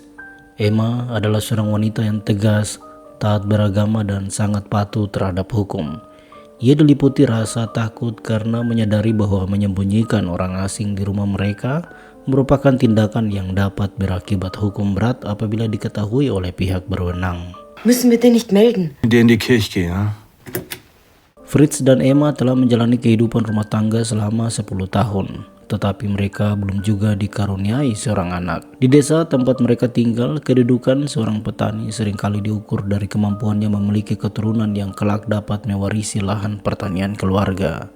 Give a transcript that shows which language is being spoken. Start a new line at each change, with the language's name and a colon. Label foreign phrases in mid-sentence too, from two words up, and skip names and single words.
Indonesian: Emma adalah seorang wanita yang tegas, taat beragama, dan sangat patuh terhadap hukum. Ia diliputi rasa takut karena menyadari bahwa menyembunyikan orang asing di rumah mereka merupakan tindakan yang dapat berakibat hukum berat apabila diketahui oleh pihak berwenang.
German: Müssen wir den nicht melden? Der in die Kirche gehen, ja?
Indonesian: Fritz dan Emma telah menjalani kehidupan rumah tangga selama 10 tahun. Tetapi mereka belum juga dikaruniai seorang anak. Di desa tempat mereka tinggal, kedudukan seorang petani seringkali diukur dari kemampuannya memiliki keturunan yang kelak dapat mewarisi lahan pertanian keluarga.